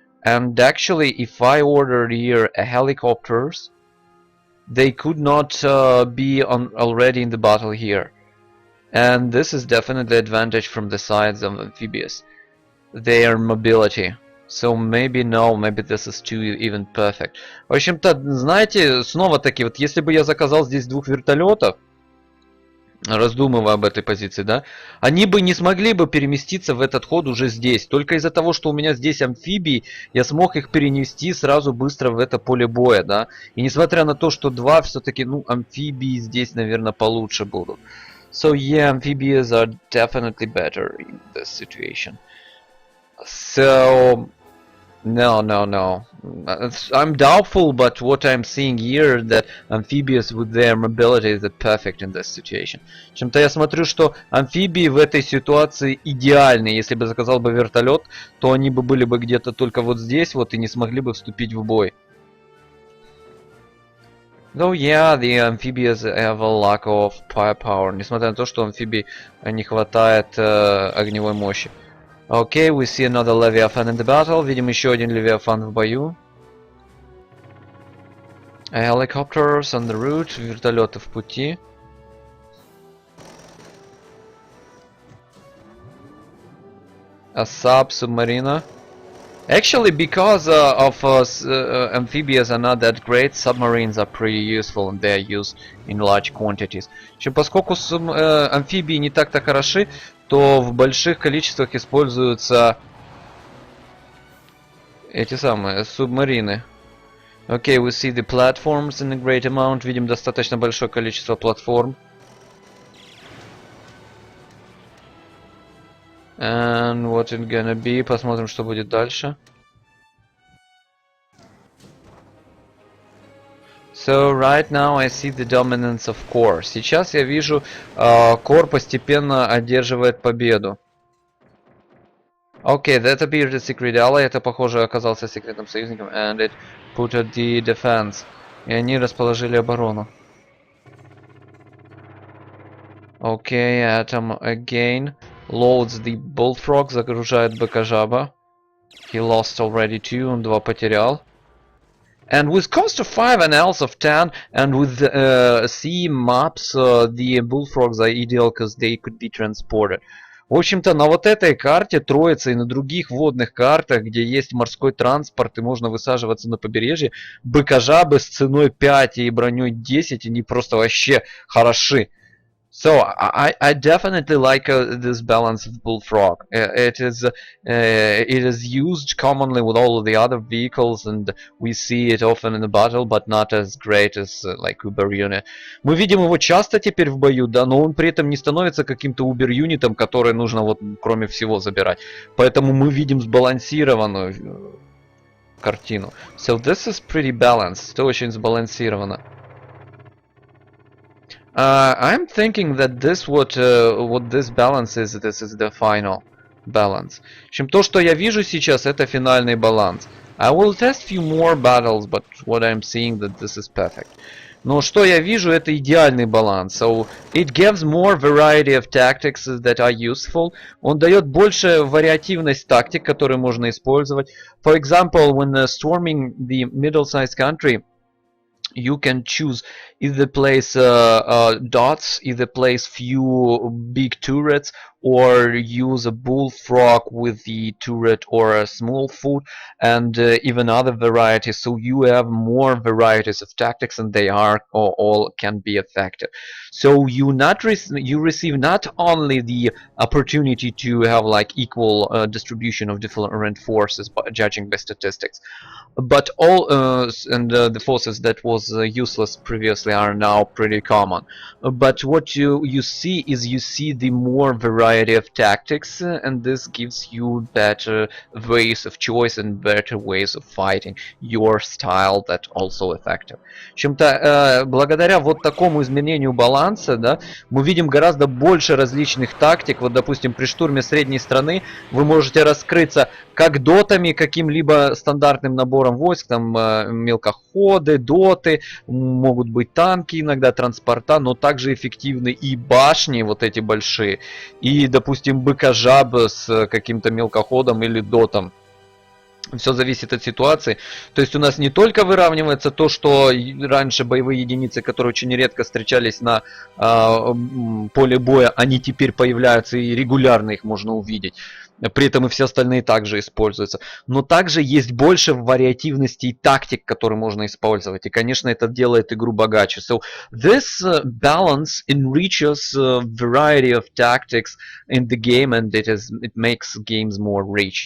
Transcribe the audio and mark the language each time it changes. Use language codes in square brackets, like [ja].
[en] And actually, if I ordered here helicopters, they could not be already in the battle here. And this is definitely advantage from the sides of amphibious. Their mobility. So maybe no, maybe this is too even perfect. [ru] В общем-то, знаете, снова-таки, вот если бы я заказал здесь 2 вертолетов, раздумывая об этой позиции, да, они бы не смогли бы переместиться в этот ход уже здесь. Только из-за того, что у меня здесь амфибии, я смог их перенести сразу быстро в это поле боя, да. И несмотря на то, что 2 все-таки, ну, амфибии здесь, наверное, получше будут. [en] So yeah, amphibians are definitely better in this situation. So no. I'm doubtful, but what I'm seeing here that amphibious with their mobility is perfect in this situation. [ru] Чем-то я смотрю, что амфибии в этой ситуации идеальны. Если бы заказал бы вертолет, то они бы были бы где-то только вот здесь вот и не смогли бы вступить в бой. [en] Though yeah, the amphibians have a lack of firepower. [ru] Несмотря на то, что амфибий не хватает огневой мощи. [en] Okay, we see another Leviathan in the battle. [ru] Видим еще один Левиафан в бою. [en] Helicopters on the route. [ru] Вертолеты в пути. [en] A sub, [ru] субмарина. [en] Actually, because amphibians are not that great, submarines are pretty useful and they are used in large quantities. [ru] Поскольку амфибии не так-то хороши, то в больших количествах используются эти самые субмарины. [en] Okay, we see the platforms in a great amount. [ru] Видим достаточно большое количество платформ. [en] And what it gonna be? [ru] Посмотрим, что будет дальше. [en] So right now I see the dominance of core. [ru] Сейчас я вижу, core постепенно одерживает победу. [en] Okay, that appeared a secret ally. [ru] Это, похоже, оказался секретным союзником. [en] And it put at the defense. [ru] И они расположили оборону. [en] Okay, Atom again loads the bullfrog, [ru] загружает быка-жаба. [en] He lost already 2, [ru] он 2 потерял. [en] And with cost of 5 and else of 10, and with sea maps, the bullfrogs are ideal because they could be transported. [ru] В общем-то, на вот этой карте троица и на других водных картах, где есть морской транспорт и можно высаживаться на побережье, быка-жабы с ценой 5 и броней 10, они просто вообще хороши. [en] So I definitely like this balance of bullfrog. It is used commonly with all of the other vehicles, and we see it often in the battle, but not as great as like Uber Unit. [ru] Мы видим его часто теперь в бою, да, но он при этом не становится каким-то Uber юнитом, который нужно вот кроме всего забирать. Поэтому мы видим сбалансированную картину. [en] So this is pretty balanced. [ru] Это очень сбалансировано. [en] I'm thinking that this what this balance is, this is the final balance. [ru] В общем, то, что я вижу сейчас, это финальный баланс. [en] I will test few more battles, but what I'm seeing that this is perfect. [ru] Но что я вижу, это идеальный баланс. [en] So it gives more variety of tactics that are useful. [ru] Он дает больше вариативность тактик, которые можно использовать. [en] For example, when storming the middle-sized country, you can choose either place dots, either place few big turrets, or use a bullfrog with the turret or a small foot, and even other varieties. So you have more varieties of tactics, and they are all can be effective. So you receive not only the opportunity to have like equal distribution of different forces, judging by statistics, but all the forces that was useless previously are now pretty common. But what you see is you see the more variety of tactics, and this gives you better ways of choice and better ways of fighting your style that also effective. [ru] В общем-то, благодаря вот такому изменению баланса, да, мы видим гораздо больше различных тактик. Вот, допустим, при штурме средней страны вы можете раскрыться как дотами, каким-либо стандартным набором войск, там мелкоходы, доты, могут быть танки, иногда транспорта, но также эффективны и башни вот эти большие, и, допустим, быка-жаб с каким-то мелкоходом или дотом. Все зависит от ситуации. То есть у нас не только выравнивается то, что раньше боевые единицы, которые очень редко встречались на поле боя, они теперь появляются и регулярно их можно увидеть. При этом и все остальные также используются. Но также есть больше вариативности и тактик, которые можно использовать. И, конечно, это делает игру богаче. [en] So this balance enriches variety of tactics in the game, and it makes games more rich.